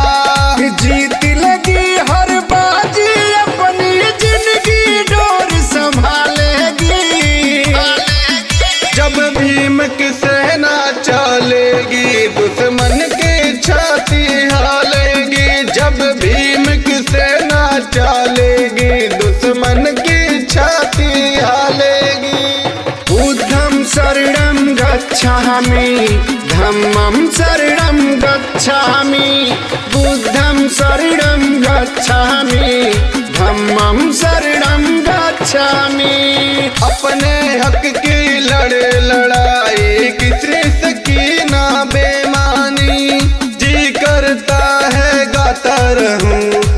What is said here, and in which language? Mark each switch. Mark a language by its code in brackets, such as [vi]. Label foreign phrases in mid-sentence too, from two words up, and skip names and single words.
[hi] जीत लगी हर बाजी अपनी जिंदगी डोर संभालेगी। जब भीम की सेना चलेगी दुश्मन की छाती हालेगी। जब भीम की सेना चलेगी दुश्मन की छाती हालेगी। [pi] बुद्धं शरणं गच्छामि धम्मं शरणं गच्छामि बुद्धं शरणं गच्छामि धम्मं शरणं गच्छामि। [hi] अपने हक की लड़े लड़ाई किसी से की ना बेमानी। जी करता है गाता रहूं